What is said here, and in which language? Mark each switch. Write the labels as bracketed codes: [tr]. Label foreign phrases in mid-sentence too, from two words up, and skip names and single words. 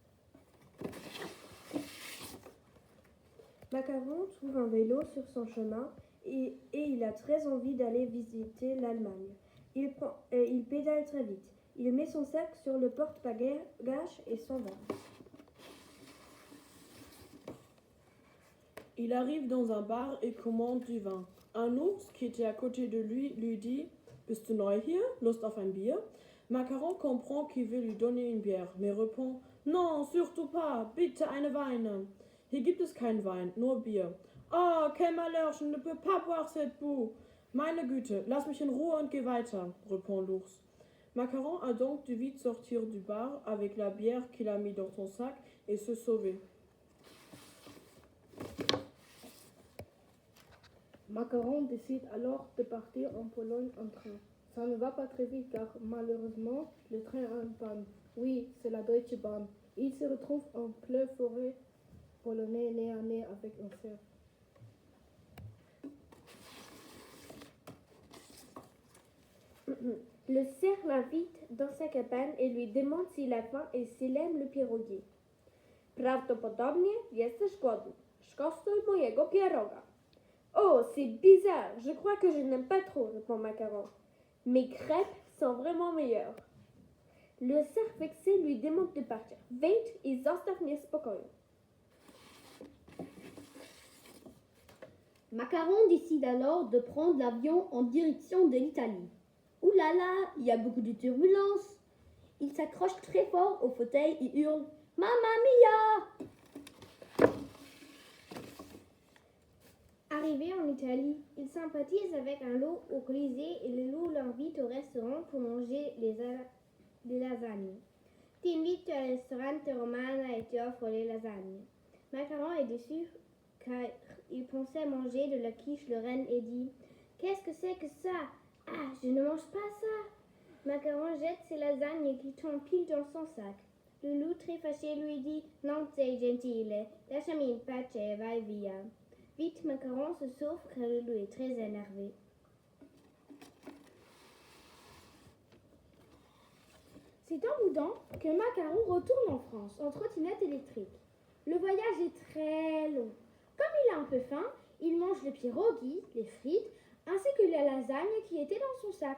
[fr] Macaron trouve un vélo sur son chemin et il a très envie d'aller visiter l'Allemagne. Il pédale très vite. Il met son sac sur le porte-bagages et s'en va. Il arrive dans un bar et commande du vin. Un ours qui était à côté de lui dit « [de] Bist du neu hier? Lust auf ein Bier ?» [fr] Macaron comprend qu'il veut lui donner une bière, mais répond « Non, surtout pas, [de] bitte eine Weine. » Hier gibt es kein Wein, nur Bier. [fr] Oh, quel malheur, je ne peux pas boire cette boue. [de] Meine Güte, lass mich in Ruhe und geh weiter, [fr] répond l'ours. Macaron a donc dû vite sortir du bar avec la bière qu'il a mis dans son sac et se sauver. Macaron décide alors de partir en Pologne en train. Ça ne va pas très vite car malheureusement le train a une panne. Oui, c'est la Deutsche Bahn. Il se retrouve en pleine forêt polonais nez à nez avec un cerf. Le cerf l'invite dans sa cabane et lui demande s'il a faim et s'il aime le pierogi. [pl] Prawdopodobnie jesteś głodny. Skosztuj mojego pieroga. [fr] Oh, c'est bizarre. Je crois que je n'aime pas trop, répond Macaron. Mes crêpes sont vraiment meilleures. Le cerf vexé lui demande de partir. [pl] Wejdź i zostaw mnie w spokoju. [fr] Macaron décide alors de prendre l'avion en direction de l'Italie. Ouh là là, il y a beaucoup de turbulences. Il s'accroche très fort au fauteuil et hurle « [it] Mamma mia !» [fr] Arrivé en Italie, il sympathise avec un loup au Colisée et le loup l'invite au restaurant pour manger des lasagnes. [it] Ti invito al ristorante romano [fr] et tu offres les lasagnes. Macaron est déçu car il pensait manger de la quiche lorraine et dit « Qu'est-ce que c'est que ça? Ah, je ne mange pas ça !» Macaron jette ses lasagnes qui tombent pile dans son sac. Le loup très fâché lui dit « [it] Non sei gentile, lasciami in pace e vai via !» [fr] Vite, Macaron se sauve car le loup est très énervé. C'est en boudant que Macaron retourne en France en trottinette électrique. Le voyage est très long. Comme il a un peu faim, il mange le pierogi, les frites, ainsi que la lasagne qui était dans son sac.